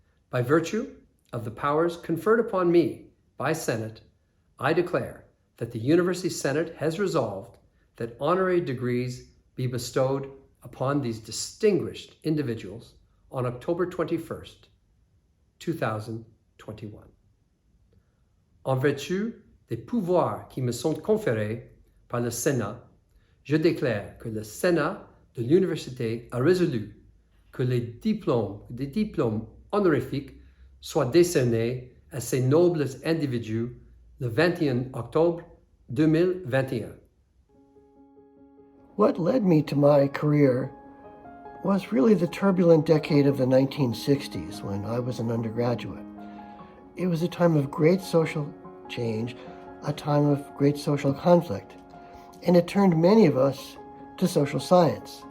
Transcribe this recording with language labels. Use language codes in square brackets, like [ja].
[en] By virtue of the powers conferred upon me by Senate, I declare that the University Senate has resolved that honorary degrees be bestowed upon these distinguished individuals on October 21st, 2021. [fr] En vertu des pouvoirs qui me sont conférés par le Sénat, je déclare que le Sénat de l'Université a résolu que des diplômes honorifiques soient décernés à ces nobles individus le 21 octobre 2021. [en] What led me to my career was really the turbulent decade of the 1960s when I was an undergraduate. It was a time of great social change, a time of great social conflict, and it turned many of us to social science.